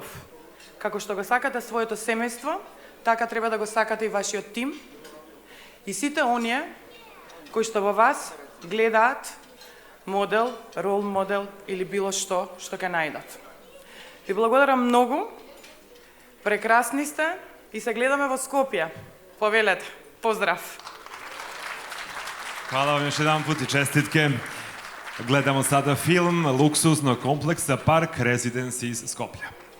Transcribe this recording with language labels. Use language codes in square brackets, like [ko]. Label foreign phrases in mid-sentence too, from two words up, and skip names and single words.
[mk] Како што го сакате своето семејство, така треба да го сакате и вашиот тим и сите оние кои што во вас гледаат модел, [en] role model [mk] или било што ќе најдат. Ви благодарам многу, прекрасни сте и се гледаме во Скопје. Повелете, поздрав! [sr] Hvala vam još jedan put i čestitke. Gledamo sada film luksuznog kompleksa Park Residence iz Skoplja.